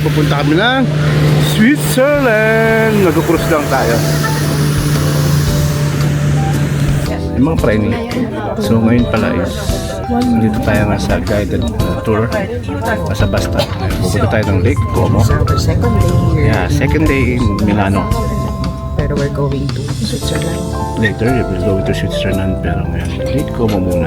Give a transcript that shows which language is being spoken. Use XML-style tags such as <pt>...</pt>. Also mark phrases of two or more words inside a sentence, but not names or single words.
<tl>Pupunta kami ng Switzerland. Nag-cruise lang tayo. Yung mga preni. So ngayon pala is dito tayo nga sa</tl> <en>guided tour</en> <tl>sa Basta. Pupunta tayo ng Lake Como.</tl> <en>Second day here. Yeah, second day in Milano. Pero we're going to Switzerland. Later, we'll go to Switzerland,</en> <tl>pero ngayon, Lake Como muna.</tl>